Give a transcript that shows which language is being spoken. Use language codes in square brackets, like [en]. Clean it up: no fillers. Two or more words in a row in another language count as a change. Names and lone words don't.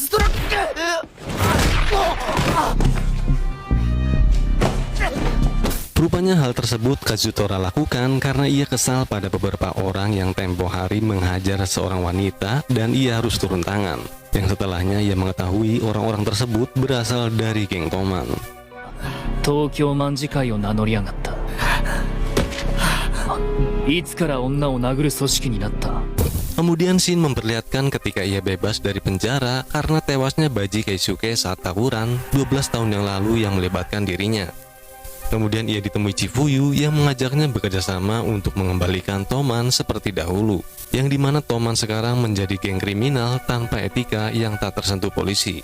[id] Rupanya hal tersebut Kazutora lakukan karena ia kesal pada beberapa orang yang tempo hari menghajar seorang wanita dan ia harus turun tangan. Yang setelahnya ia mengetahui orang-orang tersebut berasal dari geng Toman. [ja] Tokyo Manjikaiを名乗り上がった。いつから女を殴る組織になった。 [id] Kemudian Shin memperlihatkan ketika ia bebas dari penjara karena tewasnya Baji Keisuke saat tawuran 12 tahun yang lalu yang melibatkan dirinya. Kemudian ia ditemui Chifuyu yang mengajaknya bekerjasama untuk mengembalikan Toman seperti dahulu, yang dimana Toman sekarang menjadi geng kriminal tanpa etika yang tak tersentuh polisi.